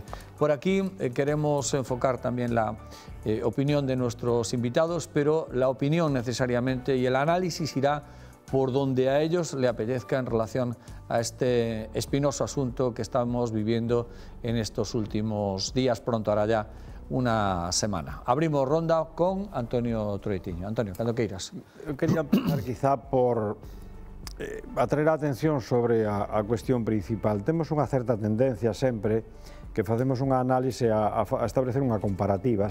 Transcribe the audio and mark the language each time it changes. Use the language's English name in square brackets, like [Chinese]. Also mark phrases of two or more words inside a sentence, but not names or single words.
[Spanish] Por aquí queremos enfocar también la opinión de nuestros invitados, pero la opinión necesariamente y el análisis irá por donde a ellos le apetezca en relación a este espinoso asunto que estamos viviendo en estos últimos días. Pronto hará ya unha semana. Abrimos ronda con Antonio Troitiño. [Galician] Antonio, cando queiras. Eu quería empezar quizá por atraer a atención sobre a cuestión principal. Temos unha certa tendencia sempre que facemos unha análise a establecer unha comparativa.